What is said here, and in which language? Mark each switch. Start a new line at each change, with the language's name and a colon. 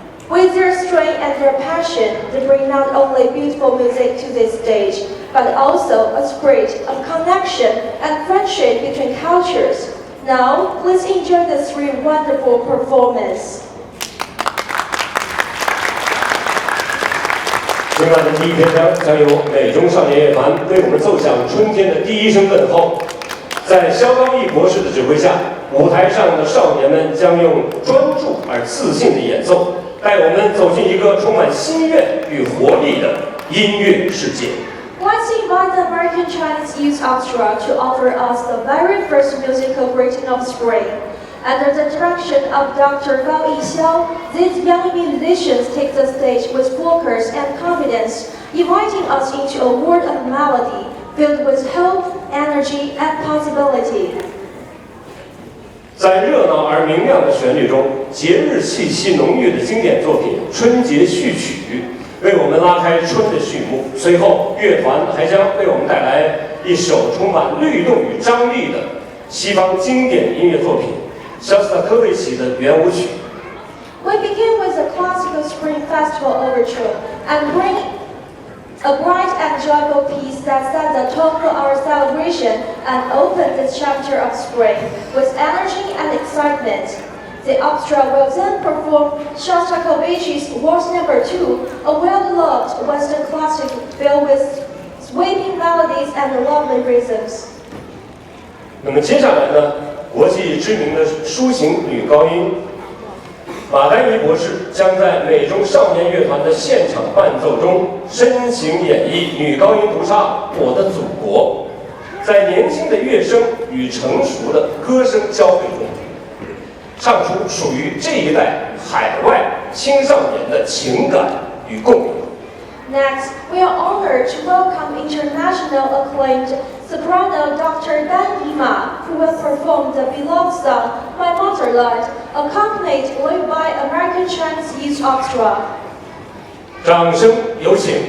English: With their strength and their passion, they bring not only beautiful music to this stage, but also a spirit of connection and friendship between cultures. Now, please enjoy the three wonderful performances.
Chinese: 今晚的第一篇章将由美中少年乐团为我们奏响春天的第一声问候。在肖高义博士的指挥下，舞台上的少年们将用专注而自信的演奏，带我们走进一个充满心愿与活力的音乐世界。
English: Let's invite the American Chinese Youth Orchestra to offer us the very first musical greeting of spring. Under the direction of Dr. Gao Yixiao, these young musicians take the stage with focus and confidence, inviting us into a world of melody filled with hope, energy, and possibility.
Chinese: 在热闹而明亮的旋律中，节日气息浓郁的经典作品《春节序曲》为我们拉开春的序幕。随后，乐团还将为我们带来一首充满律动与张力的西方经典音乐作品。肖斯塔科维奇的圆舞曲。
English: We begin with the classical Spring Festival overture and bring a bright and joyful piece that sets the tone for our celebration and open this chapter of spring with energy and excitement. The orchestra will then perform Shostakovich's Waltz No. 2, a well-loved Western classic filled with sweeping melodies and lovely rhythms.
Chinese: 那么接下来呢？国际知名的抒情女高音马丹尼博士将在美中少年乐团的现场伴奏中深情演绎女高音独唱《我的祖国》，在年轻的乐声与成熟的歌声交汇中，唱出属于这一代海外青少年的情感与共鸣。
English: Next, we are honored to welcome international acclaimed soprano Dr. Dan Yima, who will perform the beloved song My Motherland, accompanied by American Chinese Youth Orchestra.
Chinese: 掌声有请。